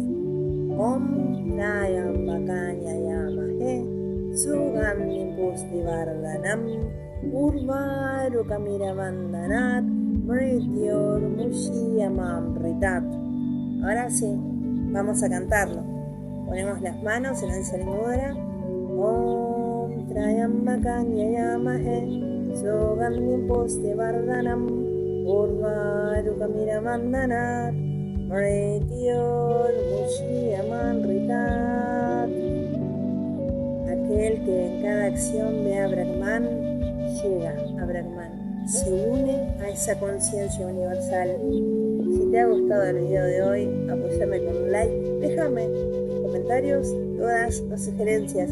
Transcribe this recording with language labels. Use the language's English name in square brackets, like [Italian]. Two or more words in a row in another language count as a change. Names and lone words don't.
[Sanskrit] Om Trayambakam Yamahe Sugandhim Pushtivardhanam Urvarukamiravandhanat Mrityor Mukshiamamritat. [Spanish] Ahora sí, vamos a cantarlo. Ponemos las manos en la Ansalimudra. [Sanskrit] Om Trayambakam Yamahe Sugandhim Pushtivardhanam Urvarukamiravandhanat Mrityor Mukshiamamritat. [Spanish] Aquel que en cada acción ve a Brahman, llega a Brahman, se une a esa conciencia universal. Si te ha gustado el video de hoy, apóyame con un like, déjame comentarios, dudas o sugerencias.